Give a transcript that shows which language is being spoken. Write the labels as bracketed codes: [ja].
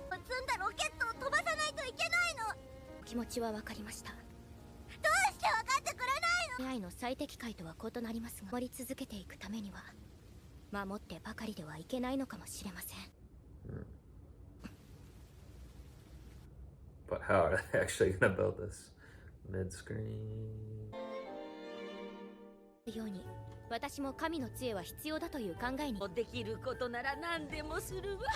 [ja] 積んだロケットを飛ばさないといけないの。気持ちは分かりました。どうして分かってくれないの。 AI の最適解とは異なりますが、守り続けていくためには守ってばかりではいけないのかもしれません。 [en] But how are they actually gonna build this? Mid-screen. [ja] ように私も神の杖は必要だという考えに。できることなら何でもするわ。